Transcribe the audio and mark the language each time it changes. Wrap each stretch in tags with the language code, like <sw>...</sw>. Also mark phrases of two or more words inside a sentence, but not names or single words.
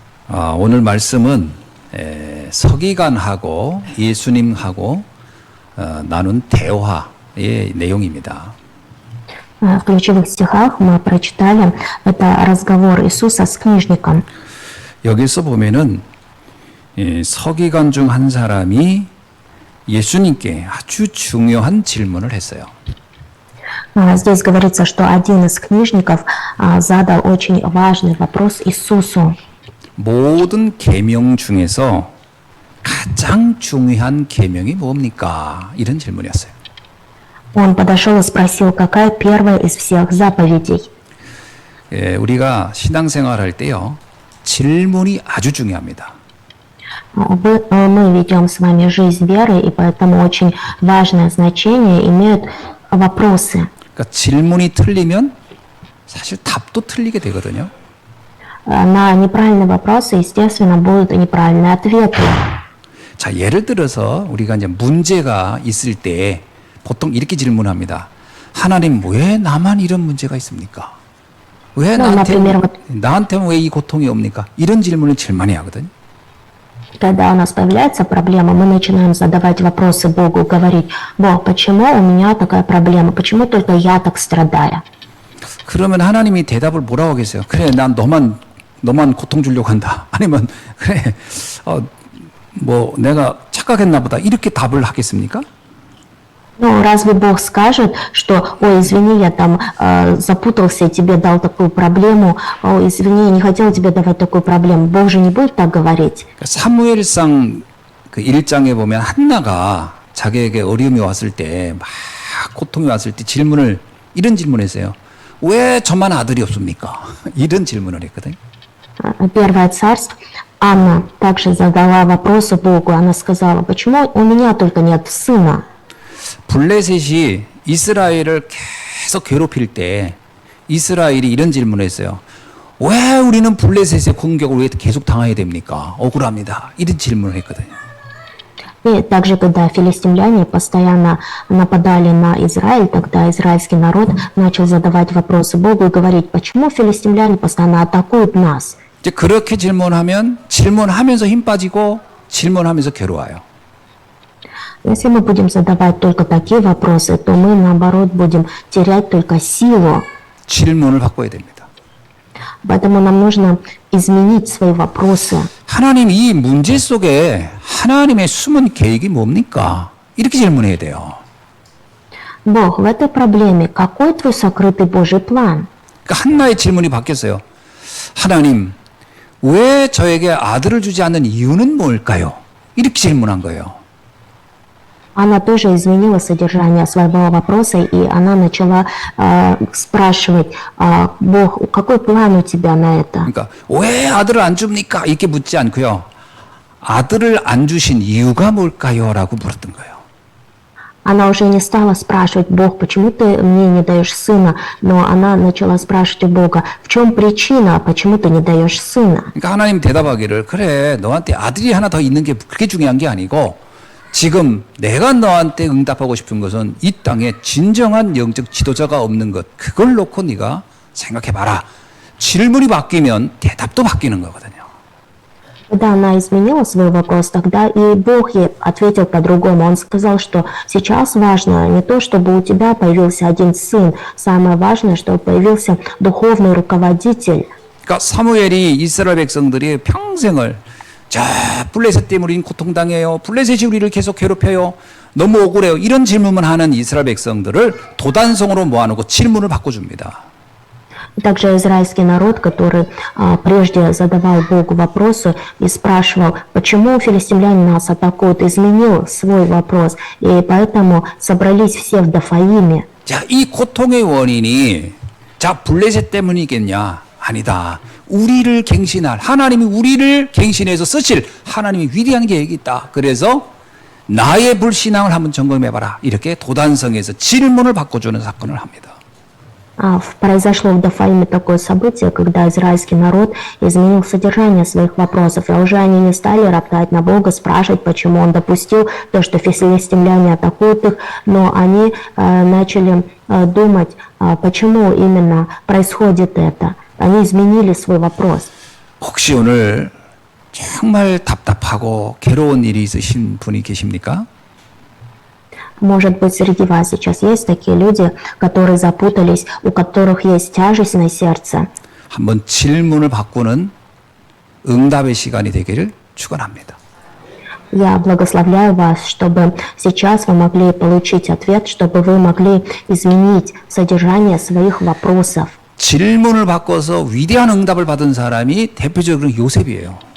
<ko>오늘 말씀은 서기관하고 예수님하고 나눈 대화의 내용입니다.</ko> <ru>В ключевых стихах мы прочитали это разговор Иисуса с книжником.</ru> <ko>여기서 보면은 서기관 중 한 사람이 예수님께 아주 중요한 질문을 했어요.</ko> <ru>Здесь говорится, что один из книжников задал очень важный вопрос Иисусу.</ru> <ko>모든 계명 중에서 가장 중요한 계명이 뭡니까? 이런 질문이었어요.</ko> <ru>Он подошел и спросил, какая первая из всех заповедей.</ru> <ko>우리가 신앙생활 할 때요, 질문이 아주 중요합니다.</ko> <ru>Мы ведем с вами жизнь веры, и поэтому очень важное значение имеют вопросы.</ru> <ko>그러니까 질문이 틀리면 사실 답도 틀리게 되거든요.</ko> <ru>На неправильные вопросы, естественно, будут и неправильные ответы.</ru> <ko>자, 예를 들어서 우리가 이제 문제가 있을 때 보통 이렇게 질문합니다. 하나님, 왜 나만 이런 문제가 있습니까? 왜 나한테는 왜 이 고통이 옵니까? 이런 질문을 제일 많이 하거든요.</ko> <ru>Когда у нас появляется проблема, мы начинаем задавать вопросы Богу, говорить: Бог, почему у меня такая проблема? Почему только я так страдаю?</ru> <ko>그러면 하나님이 대답을 뭐라고 하겠어요? 그래, 난 너만 고통 주려고 한다. 아니면 그래, 뭐 내가 착각했나 보다. 이렇게 답을 하겠습니까?</ko> <ru>Ну, разве Бог скажет, что, ой, извини, я там запутался и тебе дал такую проблему, ой, извини, я не хотел тебе давать такую проблему. Бог же не будет так говорить.</ru> <ko>사무엘상 그 1장에 보면 한나가 자기에게 어려움이 왔을 때, 막 고통이 왔을 때 이런 질문을 했어요. 왜 저만 아들이 없습니까? 이런 질문을 했거든요.</ko> <ru>Первое царство. Анна также задала вопросы Богу. Она сказала: почему у меня только нет сына?</ru> <ko>블레셋이 이스라엘을 계속 괴롭힐 때 이스라엘이 이런 질문을 했어요. 왜 우리는 블레셋의 공격을 왜 계속 당해야 됩니까? 억울합니다. 이런 질문을 했거든요.</ko> <ru>И также, когда филистимляне постоянно нападали на Израиль, тогда израильский народ начал задавать вопросы Богу и говорить: почему филистимляне постоянно атакуют нас?</ru> <ko>이제 그렇게 질문하면서 힘 빠지고 질문하면서 괴로워요.</ko> <ru>Если мы будем задавать только такие вопросы, то мы, наоборот, будем терять только силу.</ru> <ko>질문을 바꿔야 됩니다.</ko> <ru>Поэтому нам нужно изменить свои вопросы.</ru> <ko>하나님, 이 문제 속에 하나님의 숨은 계획이 뭡니까? 이렇게 질문해야 돼요.</ko> <ru>Бог, в этой проблеме какой твой сокрытый Божий план?</ru> <ko>그러니까 한나의 질문이 바뀌었어요. 하나님, 왜 저에게 아들을 주지 않는 이유는 뭘까요? 이렇게 질문한 거예요.</ko> <ru>Она тоже изменила содержание своего вопроса, и она начала спрашивать: Бог, какой план у тебя на это?</ru> <ko>그러니까 왜 아들을 안 줍니까? 이렇게 묻지 않고요. 아들을 안 주신 이유가 뭘까요? 라고 물었던 거예요.</ko> <ru>Она уже не стала спрашивать: Бог, почему ты мне не даешь сына? Но она начала спрашивать у Бога: в чем причина, почему ты не даешь сына?</ru> <ko>그러니까 하나님 대답하기를, 그래, 너한테 아들이 하나 더 있는 게 그렇게 중요한 게 아니고 지금 내가 너한테 응답하고 싶은 것은 이 땅에 진정한 영적 지도자가 없는 것, 그걸 놓고 네가 생각해봐라. 질문이 바뀌면 대답도 바뀌는 거거든요.</ko> <ru>Когда она изменила свой вопрос, тогда и Бог ей ответил по-другому. Он сказал, что сейчас важно не то, чтобы у тебя появился один сын, самое важное, чтобы появился духовный руководитель.</ru> <ko>그러니까 사무엘이 이스라엘 백성들이 평생을 자, 블레셋 때문에 우리는 고통당해요. 블레셋이 우리를 계속 괴롭혀요. 너무 억울해요. 이런 질문만 하는 이스라엘 백성들을 도단성으로 모아놓고 질문을 바꿔줍니다.</ko> <ru>Также израильский народ, который прежде задавал Богу вопросы и спрашивал, почему филистимляне нас атакуют, изменил свой вопрос. И поэтому собрались все в Дофаиме.</ru> <ko>자, 이 고통의 원인이 블레셋 때문이겠냐? 아니다. 하나님이 우리를 갱신해서 쓰실 하나님이 위대한 계획이 있다. 그래서 나의 불신앙을 한번 점검해봐라. 이렇게 도단성에서 질문을 바꿔주는 사건을 합니다.</ko> <ru>Произошло в Дофаиме такое событие, когда израильский народ изменил содержание своих вопросов, и уже они не стали роптать на Бога, спрашивать, почему Он допустил то, что филистимляне атакуют их, но они начали думать, почему именно происходит это. Они изменили свой вопрос.</ru> <ko>혹시 오늘 정말 답답하고 괴로운 일이 있으신 분이 계십니까?</ko> <ru>Может быть, среди вас сейчас есть такие люди, которые запутались, у которых есть тяжесть на сердце.</ru> <ko>한번 질문을 바꾸는 응답의 시간이 되기를 축원합니다.</ko> <ru>Я благословляю вас, чтобы сейчас вы могли получить ответ, чтобы вы могли изменить содержание своих вопросов.</ru> <ko>질문을 바꿔서 위대한 응답을 받은 사람이 대표적으로 요셉이에요.</ko>